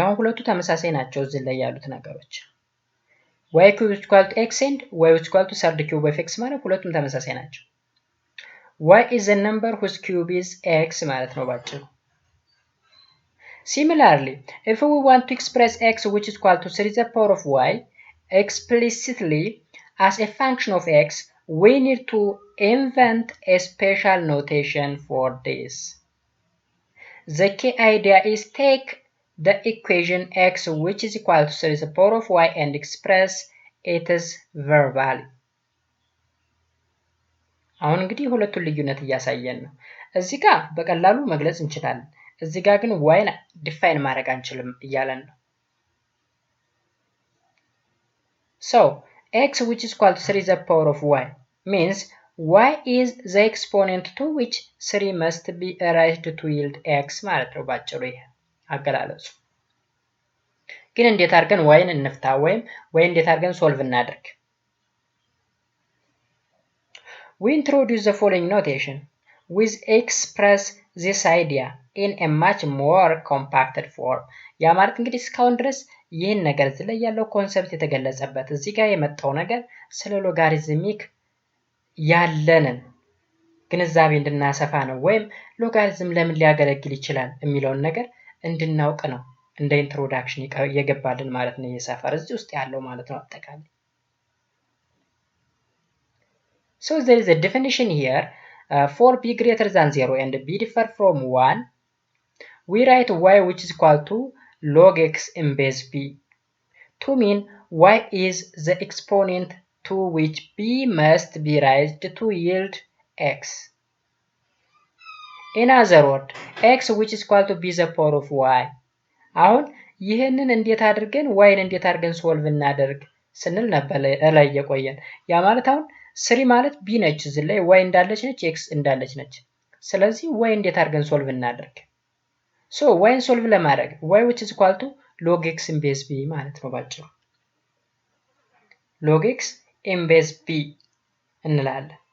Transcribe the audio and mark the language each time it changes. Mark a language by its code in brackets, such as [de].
[am] አሁን ሁለቱ ተመሳሳይ ናቸው እዚህ ላይ ያሉት ነገሮች [en] y cube is equal to x and y is equal to third cube of x [am] ማለት ሁለቱም ተመሳሳይ ናቸው። [en] y is a number whose cube is x [am] ማለት ነው ባጭሩ። [en] Similarly, if we want to express x which is equal to 3 the power of y explicitly as a function of x, we need to invent a special notation for this. The key idea is take the equation x which is equal to 3 the power of y and express it as verbally. [am] አሁን እንግዲህ ሁለቱን ልዩነት እያሳየን ነው። እዚህ ጋር በቀላሉ መግለጽ እንችላለን። እዚህ ጋር ግን yን ዲፋይን ማድረግ አንችልም እያለን ነው። [en] So, x which is equal to 3 the power of y means y is the exponent to which 3 must be raised to yield x [am] ማለት ነው ባጭሩ ይሄ አገላለጹ። ግን እንዴት አድርገን yን እንፍታ ወይም y እንዴት አድርገን ሶልቭ እናድርግ? [en] We introduce the following notation which express this idea in a much more compacted form. [am] ያ ማለት እንግዲህ እስካሁን ድረስ ይህን ነገር እዚህ ላይ ያለው ኮንሰፕት የተገለጸበት እዚህ ጋር የመጣው ነገር ስለ ሎጋሪዝሚክ ያለንን ግንዛቤ እንድናሰፋ ነው ወይም ሎጋሪዝም ለምን ሊያገለግል ይችላል የሚለውን ነገር እንድናውቅ ነው እንደ ኢንትሮዳክሽን የገባልን ማለት ነው የሰፈር እዚህ ውስጥ ያለው ማለት ነው አጠቃላይ [en] So there is a definition here for b greater than 0 and b differ from 1 we write y which is equal to log x in base b to mean y is the exponent to which b must be raised to yield x. In other words, x which is equal to b the power of y. [am] አሁን ይህንን እንዴት አድርገን yን እንዴት አድርገን ሶልቭ እናደርግ ስንል ነበር ላይ የቆየን ያ ማለት አሁን 3 ማለት b ነች እዚህ ላይ y እንዳለች ነች x እንዳለች ነች ስለዚህ y እንዴት አድርገን ሶልቭ እናደርግ So yን ሶልቭ ለማድረግ [en] y which is equal to log x in base b [am] ማለት ነው ባጭሩ [en] log x in base b [am] እንላለን